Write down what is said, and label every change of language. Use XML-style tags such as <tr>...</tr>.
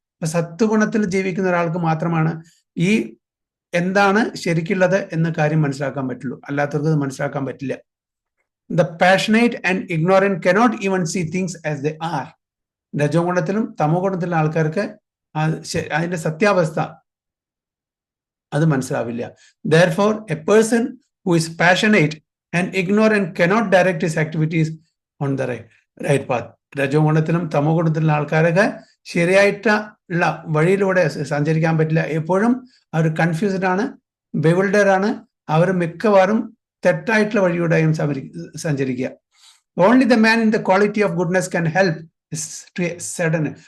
<ml>അപ്പൊ സത്വഗുണത്തിൽ ജീവിക്കുന്ന ഒരാൾക്ക് മാത്രമാണ് ഈ എന്താണ് ശരിക്കുള്ളത് എന്ന കാര്യം മനസ്സിലാക്കാൻ പറ്റുള്ളൂ, അല്ലാത്തവർക്ക് അത് മനസ്സിലാക്കാൻ പറ്റില്ല.</ml> <en>The passionate and ignorant cannot even see things as they are.</en> <ml>രജോ ഗുണത്തിലും തമോ ഗുണത്തിലും ആൾക്കാർക്ക് അതിന്റെ സത്യാവസ്ഥ അത് മനസ്സിലാവില്ല.</ml> <en>Therefore, a person who is passionate and ignorant cannot direct his activities on the right path.</en> <ml>രജോ ഗുണത്തിലും തമോ ഗുണത്തിലുള്ള ആൾക്കാരൊക്കെ ശരിയായിട്ടുള്ള വഴിയിലൂടെ സഞ്ചരിക്കാൻ പറ്റില്ല. എപ്പോഴും അവർ കൺഫ്യൂസ്ഡ് ആണ്, ബെവിൾഡർ ആണ്, അവർ മിക്കവാറും തെറ്റായിട്ടുള്ള വഴിയൂടെയും സഞ്ചരിക്കുക.</ml> <en>Only the man in the quality of goodness can help to a sudden.</en>